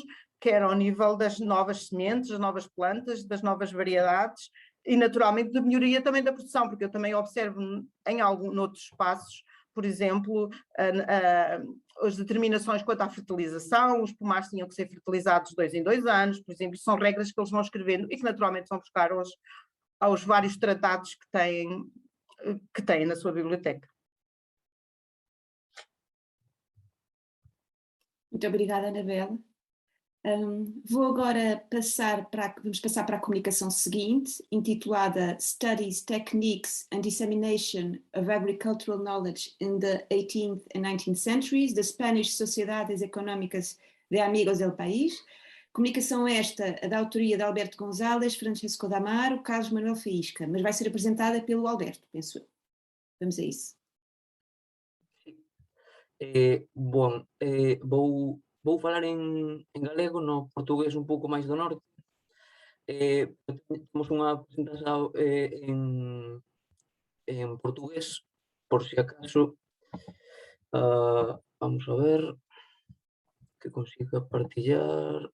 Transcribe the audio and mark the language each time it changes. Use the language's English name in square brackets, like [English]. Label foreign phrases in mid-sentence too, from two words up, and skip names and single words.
[Portuguese] quer ao nível das novas sementes, das novas plantas, das novas variedades e, naturalmente, de melhoria também da produção, porque eu também observo noutros espaços, por exemplo, as determinações quanto à fertilização, os pomares tinham que ser fertilizados 2 em 2 anos, por exemplo, são regras que eles vão escrevendo e que naturalmente vão buscar aos vários tratados que têm na sua biblioteca. Muito obrigada, Anabela. Vou agora vamos passar para a comunicação seguinte, intitulada Studies, Techniques and Dissemination of Agricultural Knowledge in the 18th and 19th Centuries, das Spanish Sociedades Económicas de Amigos del País. Comunicação esta, da autoria de Alberto González, Francesco D'Amaro, Carlos Manuel Faísca, mas vai ser apresentada pelo Alberto, penso eu. Vamos a isso. [Galician] Vou falar en galego, no portugués un pouco máis do norte. Temos unha presentación en portugués, por si acaso. Vamos a ver que consiga partillar.